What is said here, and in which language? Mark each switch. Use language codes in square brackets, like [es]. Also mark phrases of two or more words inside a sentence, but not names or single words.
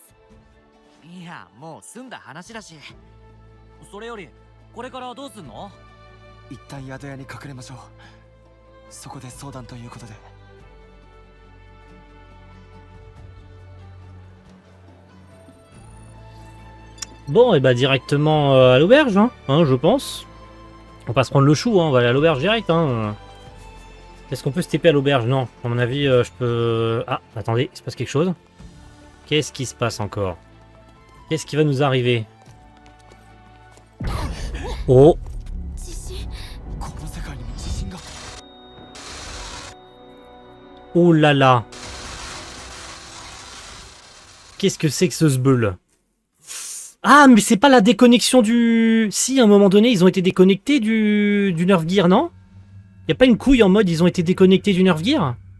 [ja] いや、もう済んだ話だし。それより、これからどうすんの？一旦宿屋に隠れましょう。そこで相談ということで。 [fr] Bon, et bah directement à l'auberge, hein, je pense. On va pas se prendre le chou, hein, on va aller à l'auberge direct. Hein. Est-ce qu'on peut se TP à l'auberge? Non, à mon avis, je peux... Ah, attendez, il se passe quelque chose. Qu'est-ce qui se passe encore? Qu'est-ce qui va nous arriver? Oh! [ja] 地震。この世界にも地震が。 [fr] Oh là là! Qu'est-ce que c'est que ce sbeul? Ah, mais c'est pas la déconnexion du... Si, à un moment donné, ils ont été déconnectés du Nerf Gear, non? Y a pas une couille en mode ils ont été déconnectés du Nerf Gear?